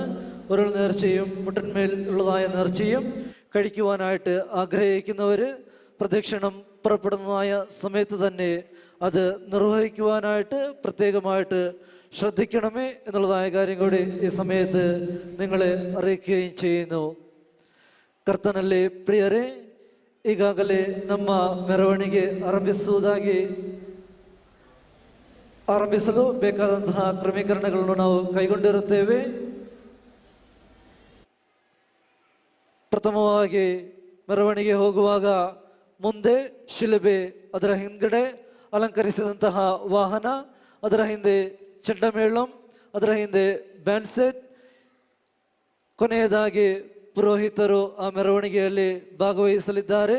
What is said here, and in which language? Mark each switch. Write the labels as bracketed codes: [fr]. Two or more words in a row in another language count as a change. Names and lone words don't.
[ml] ഉരുൾ നേർച്ചയും മുട്ടിന്മേൽ ഉള്ളതായ നേർച്ചയും കഴിക്കുവാനായിട്ട് ആഗ്രഹിക്കുന്നവർ പ്രദക്ഷിണം പുറപ്പെടുന്നതായ സമയത്ത് തന്നെ അത് നിർവഹിക്കുവാനായിട്ട് പ്രത്യേകമായിട്ട് ശ്രദ്ധിക്കണമേ എന്നുള്ളതായ കാര്യം കൂടി ಈ സമയത്ത് നിങ്ങളെ അറിയിക്കുകയും ചെയ്യുന്നു. [kn] ಕರ್ತನಲ್ಲಿ ಪ್ರಿಯರೇ, ಈಗಾಗಲೇ ನಮ್ಮ ಮೆರವಣಿಗೆ ಆರಂಭಿಸಲು ಬೇಕಾದಂತಹ ಕ್ರಮೀಕರಣಗಳನ್ನು ನಾವು ಕೈಗೊಂಡಿರುತ್ತೇವೆ. ಪ್ರಥಮವಾಗಿ ಮೆರವಣಿಗೆ ಹೋಗುವಾಗ ಮುಂದೆ ಶಿಲುಬೆ, ಅದರ ಹಿಂದ್ಗಡೆ ಅಲಂಕರಿಸಿದಂತಹ ವಾಹನ, ಅದರ ಹಿಂದೆ ಚೆಂಡಮೇಳಂ, ಅದರ ಹಿಂದೆ [en] band set, [kn] ಕೊನೆಯದಾಗಿ ಪುರೋಹಿತರು ಆ ಮೆರವಣಿಗೆಯಲ್ಲಿ ಭಾಗವಹಿಸಲಿದ್ದಾರೆ.